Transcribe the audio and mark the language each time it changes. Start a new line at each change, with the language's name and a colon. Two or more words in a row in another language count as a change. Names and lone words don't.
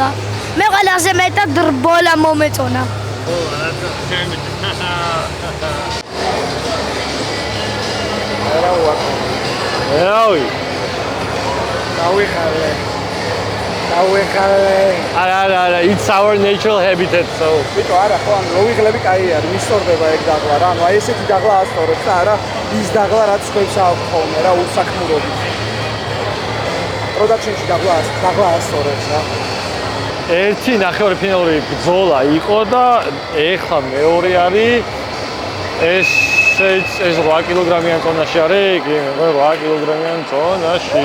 Georgian: მე ყველაზე მეტად რბოლა მომწონა. რავი. არა,
English: it's our natural habitat, so.
Georgian: ბიჭო, არა, ხო, ანუ ლოვიღლები კაი არის, მისწორდება ეგ დაღლა რა, ანუ აი ესეთი დაღლა ასწორებს და არა ის დაღლა რაც ხებს აქვს ხოლმე რა, უსაქმურობით. პროდაქშენში დაღლა ასწორებს რა. ერთი ნახევარფინალური ბრძოლა იყო და ეხლა მეორე არის ეს ეს 8 კილოგრამიან წონაში არის, კი, 8 კილოგრამიან წონაში.